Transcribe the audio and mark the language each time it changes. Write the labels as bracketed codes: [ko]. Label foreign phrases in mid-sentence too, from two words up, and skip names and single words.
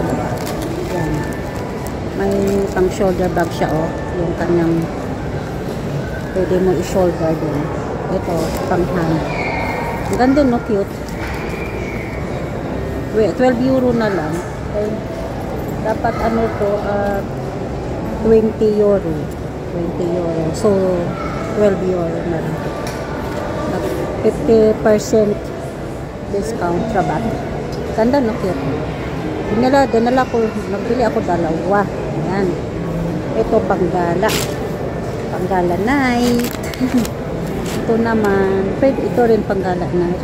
[tl] May pang shoulder bag siya yung kanyang Pwede mo i-shoulder din. Ito, pang-hand. Ang ganda, no? Cute. Wait, 12 euro na lang. Okay. Dapat ano to, 20 euro. 20 euro. So, 12 euro na lang. 50% discount rabat. Ganda, no? Cute. Dinala ko, nagbili ako dalawa. Ayan. Ito, panggala. Panggala night. Ito naman, pwede ito rin panggala night.